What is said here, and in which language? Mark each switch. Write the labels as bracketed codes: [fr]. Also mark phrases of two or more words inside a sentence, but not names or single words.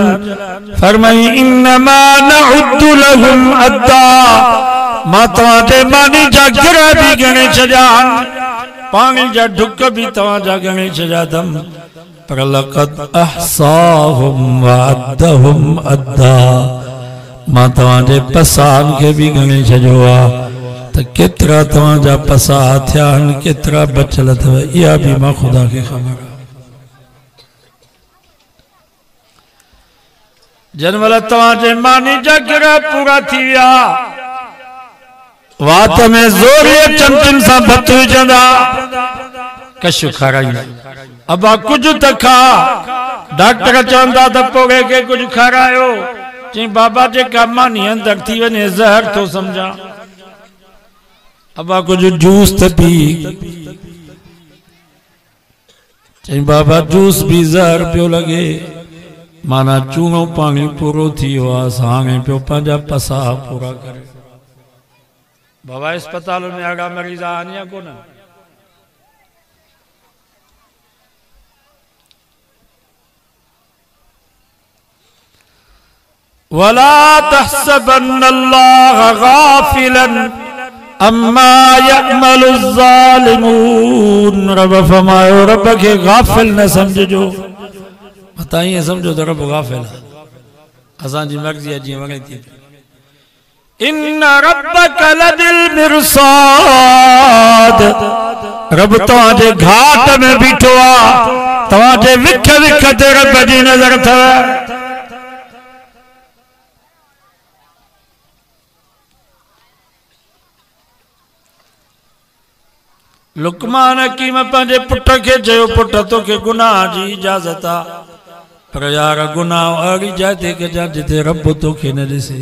[ar] फरमाई إنما نعد لهم عدا. [sd] मां तवा ते मानी जा गिरह भी गणे छॾिया हन, पानी जा ढुक भी तवा जा गणे छॾिया अथम। [ar] पर لقد أحصاهم وعدهم عدا. [sd] मां तवा जे पसान के भी गणे छॾियो आ त केतरा तवा जा पसा थिया हन, केतरा बचल अथव। इहा भी मां खुदा के खबर आ। जनमल तवा जे मानी जा गिरह पूरा थी विया। वात में ज़ोरीअ चमचन सां भत विझंदा, कशु खाराईंदा। अबा कुछ त खा। डॉक्टर चवंदा त पोइ के कुछ खारायो। चई बाबा जेका मानी अंदर थी वञे ज़हर थो समझा। अबा कुछ जूस त पी। चई बाबा जूस भी ज़हर पियो लगे। माना चूनो पानी पूरो थी वियो आहे, हाणे पियो पंहिंजा पसा पूरा करे। बाबा अस्पताल में अड़ा मरीज आने या कोन [ar] ولا تحسبن الله غافلا عما يعمل الظالمون. [sd] रब फरमायो रब के गाफिल न समझो। [ur] बताइए समझो तो रब गाफिल है। [sd] असां जी मर्ज़ी जी वणे थी। [ar] إن ربك لبالمرصاد. [sd] रब तव्हांजे घाट में बीठो आ। तव्हांजे विख विख ते रब जी नज़र अथव। लुकमान हकीम पंहिंजे पुट खे चयो पुट तोखे गुनाह जी इजाज़त आ पर यार गुनाह अहिड़ी जाइ ते कजां जिते रब तोखे न ॾिसे।